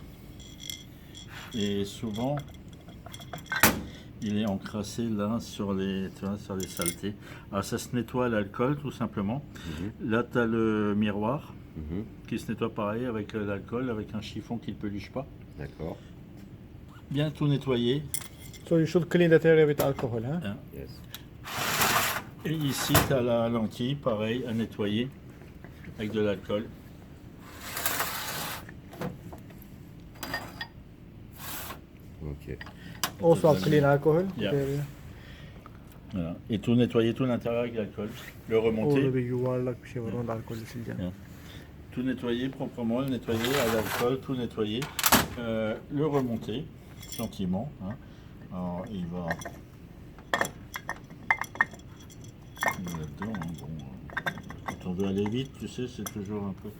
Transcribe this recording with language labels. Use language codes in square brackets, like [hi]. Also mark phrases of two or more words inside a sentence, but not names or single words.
[fr] Et souvent, il est encrassé là sur les saletés. Alors, ça se nettoie à l'alcool, tout simplement. Là, tu as le miroir qui se nettoie pareil avec l'alcool, avec un chiffon qui ne peluche pas. D'accord. Bien tout nettoyer. [en] so you should clean that area with alcohol, huh? Hein. Yes. [fr] Et ici, tu as la lentille, pareil, à nettoyer avec de l'alcool. [en] Ok. Also clean alcohol. Yeah. There, [fr] Voilà. Et tout nettoyer, tout l'intérieur avec l'alcool. Le [en] All [fr] remonter. [tr] the yuvarlak bir şey var. Onda alkollü sileceğim. [en] Yeah. [fr] Tout nettoyer proprement, le nettoyer à l'alcool, tout nettoyer. Le remonter gentiment. Hein. Alors, il va là-dedans. Hein. Bon, quand on veut aller vite, tu sais, c'est toujours un peu.